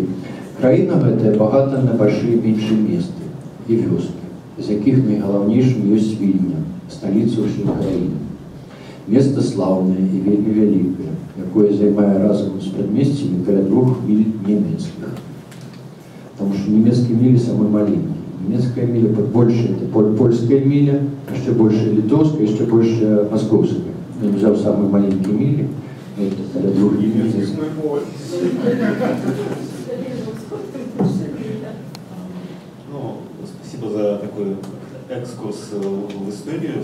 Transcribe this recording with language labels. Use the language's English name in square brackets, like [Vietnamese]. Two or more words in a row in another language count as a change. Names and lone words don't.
[Belarusian] Краіна гэтая багата на большие меншыя месты і вёскі, з якіх найгалаўнейшым ёсць Вільня, сталіца ўсёй краіны. Место слаўнае і вельмі вялікае, якое займае разам з прадмесцямі каля 2 міль нямецкіх. Таму што нямецкія мілі самыя маленькія. [Russian] Нямецкая міля больше, это польская миля, еще больше литовская, еще больше московская. Я взял самые маленькие мили, это для 2 миль. Ну, спасибо за такой экскурс в историю.